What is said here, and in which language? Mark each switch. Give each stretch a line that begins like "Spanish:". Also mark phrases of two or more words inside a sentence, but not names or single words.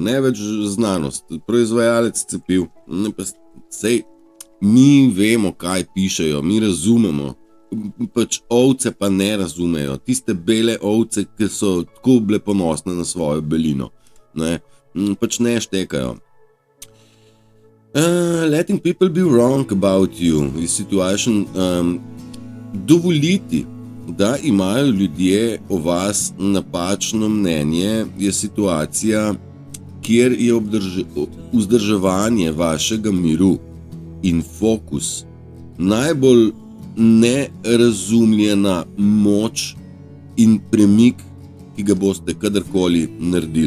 Slovenian: Ne več znanost, proizvajalec cepiv. Sej, mi vemo, kaj pišejo, mi razumemo. Pač ovce pa ne razumejo. Tiste bele ovce, ki so tako bile ponosne na svojo belino. Pač ne štekajo.
English: Letting people be wrong about you is situation.
Slovenian: Dovoliti, da imajo ljudje o vas napačno mnenje, je situacija, kjer je vzdrževanje vašega miru in fokus najbolj nerazumljena moč in premik, ki ga boste kadarkoli naredili.